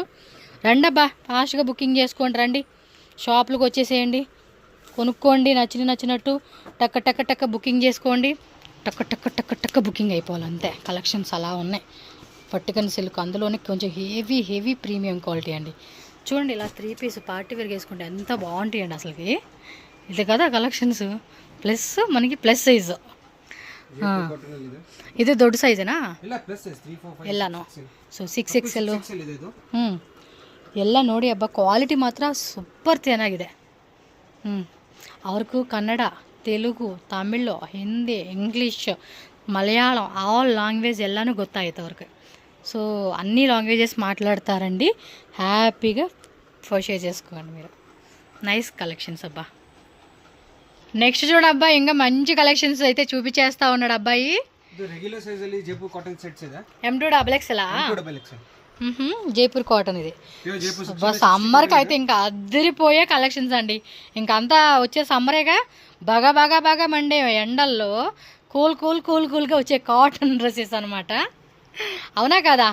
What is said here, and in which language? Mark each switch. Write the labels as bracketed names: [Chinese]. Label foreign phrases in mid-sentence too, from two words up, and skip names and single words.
[Telugu] రండి అబ్బా, [English] fast booking [Telugu] చేసుకోండి, రండి షాప్లకు వచ్చేసేయండి, కొనుక్కోండి, నచ్చినట్టు టక్క బుకింగ్ చేసుకోండి. టక్క బుకింగ్ అయిపోవాలి అంతే. కలెక్షన్స్ అలా ఉన్నాయి. పట్టుకని సిల్క్, అందులోనే కొంచెం [English] heavy premium quality [Telugu] అండి. చూడండి ఇలా 3 [English] piece party wear [Telugu] వేసుకుంటే ఎంత బాగుంటాయండి అసలుకి. ఇది కదా కలెక్షన్స్. ప్లస్ మనకి [English] plus size, [Kannada] ಇದು ದೊಡ್ಡ ಸೈಜೇನಾ? ಇಲ್ಲ [English] plus size [Kannada] 3 4 5 ಎಲ್ಲಾನು. ಸೊ 6XL ಇದೆ ಇದು. ಎಲ್ಲ ನೋಡಿ ಅಬ್ಬಾ, ಕ್ವಾಲಿಟಿ ಮಾತ್ರ ಸೂಪರ್ ಚೆನ್ನಾಗಿದೆ. ಅವ್ರಿಗೂ ಕನ್ನಡ, ತೆಲುಗು, ತಮಿಳು, ಹಿಂದಿ, ಇಂಗ್ಲೀಷ್, మలయాళం [English] all language [Kannada] ఎల్లాను ಗೊತ್ತಾಯ್ತು ಅವ್ರಿಗೆ. [Telugu] సో అన్ని లాంగ్వేజెస్ మాట్లాడతారండి. హ్యాపీగా పర్చేజ్ చేసుకోండి మీరు. [English] nice collections [Telugu] అబ్బా. నెక్స్ట్ చూడబ్బా, ఇంకా మంచి కలెక్షన్స్ అయితే చూపించేస్తా ఉన్నాడు అబ్బాయి. [Kannada] ಇದು [English] regular size [Kannada] ಅಲ್ಲಿ ಜೈಪುರ್ [English] cotton sets [Kannada] ಇದೆ. [Telugu] M2XL జైపూర్ కాటన్ ఇది. సమ్మర్కి అయితే ఇంకా అదిరిపోయే కలెక్షన్స్ అండి. ఇంకంతా వచ్చే సమ్మరేగా బాగా మండే ఎండల్లో కూల్గా వచ్చే [English] cotton dresses [Telugu] అనమాట. అవునా కదా?